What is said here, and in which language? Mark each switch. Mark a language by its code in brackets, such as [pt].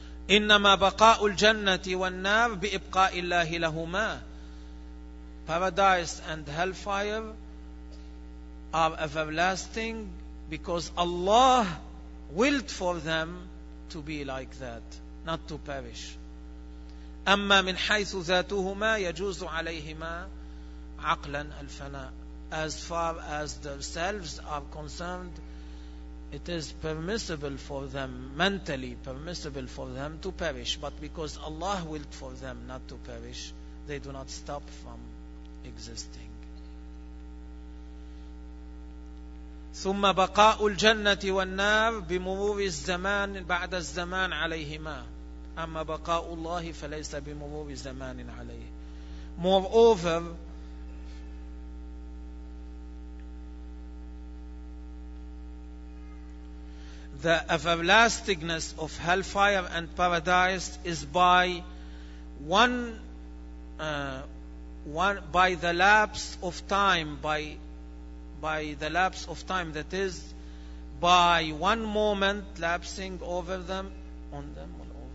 [ar] إنما بقاء الجنة والنار بإبقاء الله لهما. [en] Paradise and hellfire are everlasting because Allah willed for them to be like that, not to perish. [ar] أما من حيث ذاتهما يجوز عليهما عقلا الفناء. [en] As far as themselves are concerned, it is permissible for them, mentally permissible for them to perish, but because Allah willed for them not to perish, they do not stop from existing. [ar] ثم بقاء الجنة والنار بمرور الزمان بعد الزمان عليهما. أما بقاء الله فليس بمرور زمان عليه. [en] Moreover, the everlastingness of hellfire and paradise is by the lapse of time, that is by one moment lapsing over them, on them all over,